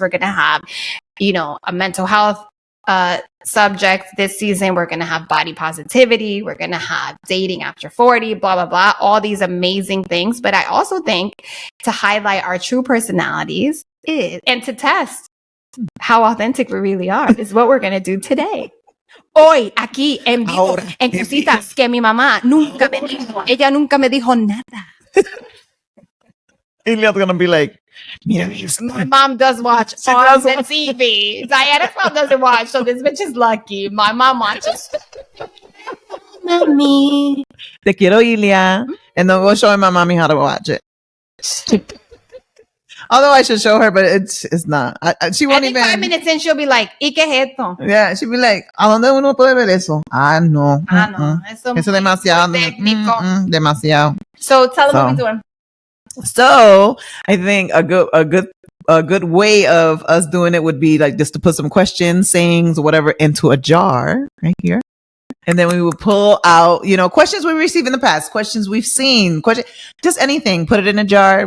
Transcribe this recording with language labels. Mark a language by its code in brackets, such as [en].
[en] We're going to have, a mental health subject this season. We're going to have body positivity. We're going to have dating after 40, blah, blah, blah, all these amazing things. But I also think to highlight our true personalities and to test how authentic we really are is what we're going to do today. [es] Hoy, aquí, en vivo, en Cositas, que mi mamá nunca me dijo, ella nunca me dijo nada. [en] Ilia's going to be like, my mom does watch on the TV. Diana's mom doesn't watch, so this bitch is lucky. My mom watches. Mommy. [es] Te quiero, Ilia. [en] And then we'll show my mommy how to watch it. Although I should show her, but it's not. She won't even. 5 minutes in, she'll be like, [es] ¿Y qué es esto? [en] Yeah, she'll be like, [es] ¿a dónde uno puede ver eso? No. No. Eso demasiado. Demasiado. [en] So tell them what we're doing. So I think a good way of us doing it would be like just to put some questions, sayings, whatever into a jar right here. And then we will pull out, questions we received in the past, questions we've seen, just anything. Put it in a jar.